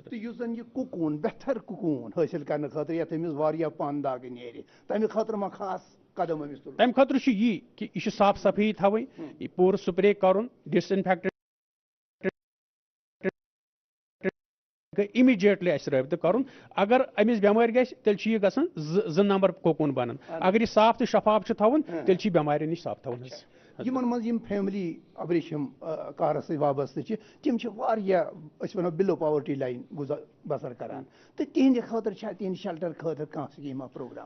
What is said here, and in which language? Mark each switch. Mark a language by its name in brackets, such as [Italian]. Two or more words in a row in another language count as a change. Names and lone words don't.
[Kashmiri] تو یُس زن یہ کُکوٗن بہتر کُکوٗن حٲصِل کرنے خاطر یتھ أمِس واریاہ پن داگ نیرِ تمہِ خٲطرٕ ما خاص قدم أمِس تُلُن. تمہِ خٲطرٕ چھُ یی کہِ یہِ چھُ صاف صفٲیی تھاوٕنۍ یہِ پوٗرٕ سپرے کرُن [English] disinfectant immediately [Kashmiri] اس رٲبطہٕ کرُن اگر أمِس بٮ۪مٲرۍ گژھِ تیٚلہِ چھُ یہِ گژھان 2 نمبر کوکوٗن بنان اگر یہِ صاف تہٕ شفاف چھُ تھاوُن تیٚلہِ چھُ یہِ بٮ۪مارٮ۪ن نِش صاف تھاوُن حظ. یمن مز یم فیملی ابریشم کارس سۭتۍ وابستہٕ چھِ تِم چھِ واریاہ أسۍ وَنو [English] below poverty line [Kashmiri] بسر کران تہٕ تِہنٛدِ خٲطرٕ چھا تِہنٛدِ شیلٹر خٲطرٕ کانٛہہ سکیٖما پروگرام.